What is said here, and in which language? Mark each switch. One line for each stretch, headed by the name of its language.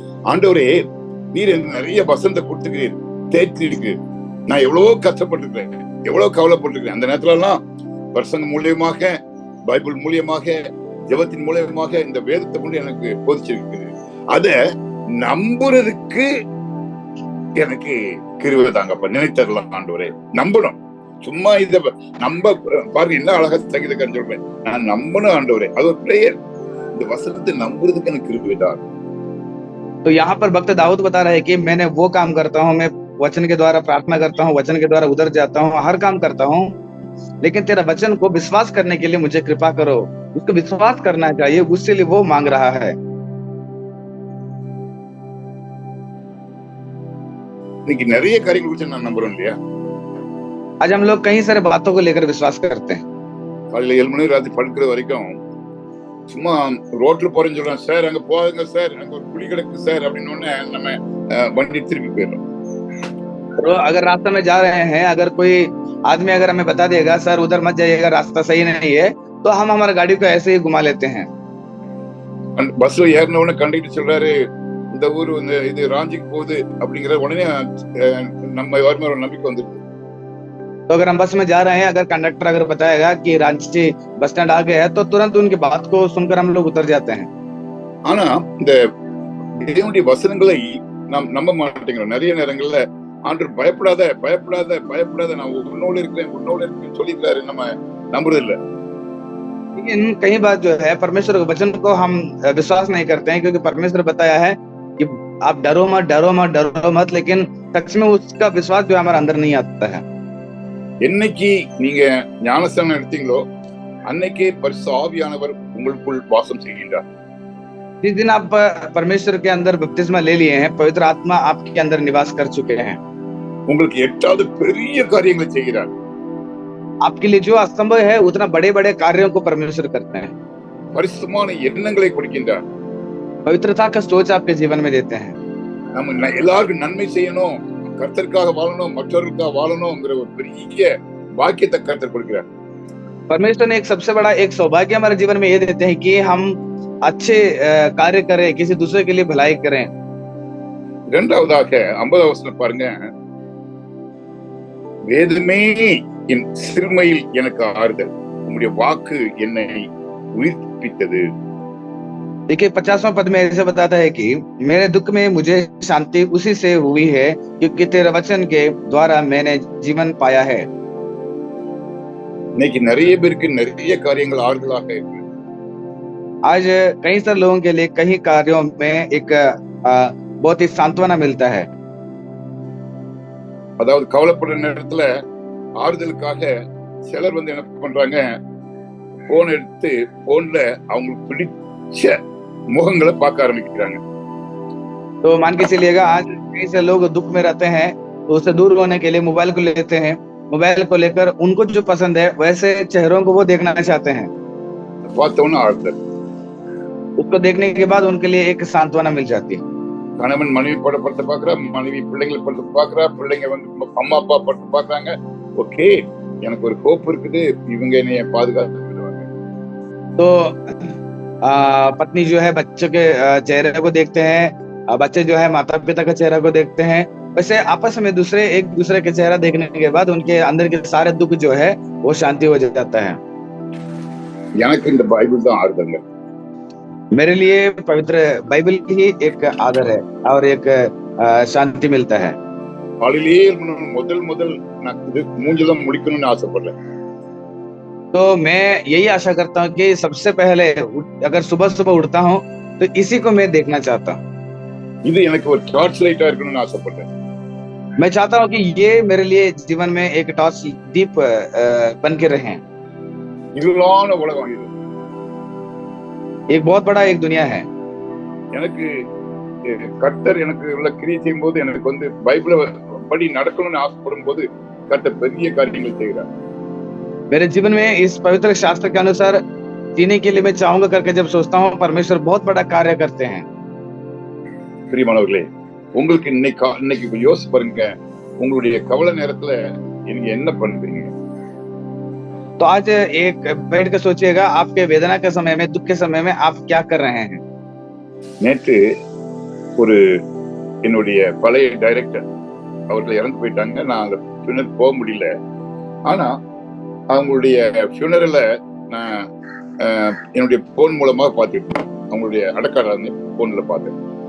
Tamil: ஆண்டவரே, நீர் எனக்கு நிறைய வசனத்தை கொடுத்துக்கிறீர், தேய்ச்சி இருக்கு. நான் எவ்வளவோ கஷ்டப்பட்டிருக்கேன், எவ்வளவு கவலைப்பட்டிருக்கேன். அந்த நேரத்துல எல்லாம் பிரசங்கம் மூலியமாக, பைபிள் மூலியமாக, ஜெபத்தின் மூலியமாக இந்த வேதத்தை கொண்டு எனக்கு போதிச்சிருக்கு. அத நம்புறதுக்கு எனக்கு கிருபை தாங்கப்பா, நினைத்தரலாம் ஆண்டவரே. நம்பணும், சும்மா இத நம்ப பாருங்க, என்ன அழகா சங்கீதக்காரன் சொல்றேன், நான் நம்பணும் ஆண்டவரே. அது ஒரு பிரேயர். இந்த வசனத்தை நம்புறதுக்கு எனக்கு கிருபை தான்.
Hindi: तो यहाँ पर भक्त दाऊद बता रहे हैं कि मैंने वो काम करता हूँ, मैं वचन के द्वारा प्रार्थना करता हूँ, वचन के द्वारा उधर जाता हूँ, हर काम करता हूँ, लेकिन तेरा वचन को विश्वास करने के लिए मुझे कृपा करो. उसको विश्वास करना चाहिए, उसके लिए वो मांग रहा है.
Tamil: இன்னைக்கு நிறைய காரியங்கள் குறித்து நான் நம்புறோம் இல்லையா?
Hindi: आज हम लोग कई सारे बातों को लेकर विश्वास करते हैं.
Tamil: காலையில 7 மணி ராத்திரி படுக்கிற வரைக்கும் சும்மா ரோட்ல போறேன்னு சொல்றேன், சார் அங்க போகாதுங்க சார், அங்க ஒரு குழி கிடக்கு சார் அப்படின்னு ஒண்ணு நம்ம வண்டி திருப்பி போயிடும்.
Hindi: तो अगर रास्ते में जा रहे हैं, अगर कोई आदमी अगर हमें बता देगा सर उधर मत जाइएगा, रास्ता सही नहीं है, तो हम हमारी गाड़ी को ऐसे ही घुमा लेते हैं.
Tamil: பஸ்ல ஏறின உடனே கண்டக்டர் சொல்றாரு, இந்த ஊரு இது ராஞ்சிக்கு போகுது அப்படிங்கிற உடனே நம்ம யாருமே ஒரு நம்பிக்கை வந்துருக்கு.
Hindi: तो अगर हम बस में जा रहे हैं, अगर कंडक्टर अगर बताएगा कि रांची बस स्टैंड आ गया है, तो तुरंत उनकी बात को सुनकर हम लोग उतर जाते हैं.
Tamil: ஆனா இந்த தேவனுடைய வசனங்களை நாம் நம்ப மாட்டேங்கிறோம். நிறைய நேரங்கள்ல ஆண்டவர் பயப்படாத பயப்படாத பயப்படாத, நான் உன்னோடு இருக்கிறேன் சொல்லியிருக்காரு, நம்ம நம்புறது இல்ல.
Hindi: लेकिन कई बार जो है परमेश्वर के वचन को हम विश्वास नहीं करते हैं, क्योंकि परमेश्वर बताया है कि आप डरो मत डरो मत डरो मत, लेकिन सच में उसका विश्वास जो हमारे अंदर नहीं आता है.
Tamil: என்னைக்கு நீங்க ஞானஸ்தானம் எடுத்தீங்களோ அன்னைக்கே பரிசுத்த ஆவியானவர் உங்களுக்குள் வாசம் செய்கின்றார்.
Hindi: जिस दिन आप परमेश्वर के अंदर बपतिस्मा ले लिए हैं, पवित्र आत्मा आपके अंदर निवास कर चुके हैं.
Tamil: உங்களுக்கு 8வது பெரிய காரியங்களை செய்கிறார்.
Hindi: आपके लिए जो असंभव है उतना बड़े बड़े कार्यों को परमेश्वर करते हैं.
Tamil: பரிசுத்தமான எண்ணங்களை கொடுக்கின்றார்.
Hindi: पवित्रता का सोच आपके जीवन में देते हैं.
Tamil: நம்ம எல்லாருக்கும் நன்மை செய்யணும், கர்த்தருக்காக வாழணும், மற்றவர்களுக்காக வாழணும்ங்கிற ஒரு பெரிய பாக்கியத்தை கர்த்தர் கொடுக்கிறார்.
Hindi: परमेश्वर ने एक सबसे बड़ा एक सौभाग्य हमारे जीवन में ये देते हैं कि हम अच्छे कार्य करें, किसी दूसरे के लिए भलाई करें.
Tamil: இரண்டாவதாக 50வது வசனம் பாருங்க, வேதமே என் சிறுமையில் எனக்கு ஆறுதல், உம்முடைய வாக்கு என்னை உயிர்ப்பித்தது.
Hindi: देखिए 50वां पद में ऐसे बताता है कि मेरे दुख में मुझे शांति उसी से हुई है, क्योंकि तेरे वचन के द्वारा मैंने जीवन पाया है.
Tamil: இன்னைக்கு நிறைய பேருக்கு நிறைய காரியங்கள் ஆறுதலாக இருக்கு.
Hindi: आज कई सारे लोगों के लिए कई कार्यों में एक बहुत ही सांत्वना मिलता है.
Tamil: அதாவது கவலைப்படுற நேரத்துல ஆறுதலுக்காக சிலர் என்ன பண்றாங்க, போன் எடுத்து போன்ல அவங்களுக்கு பிடிச்ச முகங்களை பார்க்க ஆரம்பிக்கிறாங்க.
Hindi: तो मान के चलिएगा आज कई से लोग दुख में रहते हैं, तो उससे दूर होने के लिए मोबाइल को लेते हैं. मोबाइल को लेकर उनको जो पसंद है वैसे चेहरों को वो देखना चाहते हैं.
Tamil: பார்த்தோன்னா ஆறுதல்.
Hindi: उसको देखने के बाद उनके लिए एक सांत्वना मिल जाती है.
Tamil: கணவன் மனைவி படத்தை பாக்குறா, மனைவி பிள்ளைங்களை படத்தை பாக்குறா, பிள்ளைங்க அம்மா அப்பா படத்தை பாக்குறாங்க. ஓகே, எனக்கு ஒரு ஹோப் இருக்குது, இவங்க என்னைய பாதுகாத்து.
Hindi: तो पत्नी जो है बच्चों के चेहरे को देखते हैं, बच्चे जो है माता पिता का चेहरा को देखते हैं. वैसे आपस में एक दूसरे के चेहरा देखने के बाद उनके अंदर के सारे दुख जो है वो शांति हो जाता है.
Tamil: எனக்கு இந்த பைபிள் தான் ஆறுதல்.
Hindi: मेरे लिए पवित्र बाइबल ही एक आदर है और एक शांति मिलता है.
Tamil: காலையிலேயே முதல் நான் இது மூஞ்செல்லாம் முடிக்கணும்னு ஆசைப்படுறேன்.
Hindi: तो मैं यही आशा करता हूँ कि सबसे पहले अगर सुबह उठता हूँ तो इसी को मैं देखना चाहता हूँ.
Tamil: இது எனக்கு ஒரு டார்ச் லைட்டா இருக்கணும்னு ஆசைப்படுறேன்.
Hindi: मैं चाहता हूँ कि ये मेरे लिए जीवन में एक टॉर्च दीप बन के रहे.
Tamil: இருளான உலகம் இது.
Hindi: एक बहुत बड़ा एक दुनिया है.
Tamil: எனக்கு கர்த்தர் எனக்கு உள்ள கிரியை செய்யும் போது எனக்கு பைபிளை படி நடக்கணும்னு ஆசைப்படும் போது கர்த்தர் பெரிய காரியங்கள் செய்கிறார்.
Hindi: मेरे जीवन में इस पवित्र शास्त्र के अनुसार जीने के लिए मैं चाहूंगा करके जब सोचता हूँ, परमेश्वर बहुत बड़ा कार्य करते हैं.
Tamil: பிரியமானவர்களே, உங்களுக்கு இன்னைக்கு யோசிச்சு பாருங்க, உங்களுடைய கவலை நேரத்துல நீங்க என்ன பண்றீங்க?
Hindi: तो आज एक बैठ कर सोचिएगा, आपके वेदना के समय में, दुख के समय में आप क्या कर रहे हैं।
Tamil: நேற்று ஒரு என்னுடைய பழைய டைரக்டர் அவர்கள் இறந்து போயிட்டாங்க. நான் அந்த ஃபியூனரல் போக முடியல. ஆனா அவங்களுடைய ஃபியூனரலை நான் என்னுடைய போன் மூலமா பார்த்துட்டு, அவங்களுடைய அடக்கால போன்ல பார்த்தேன்.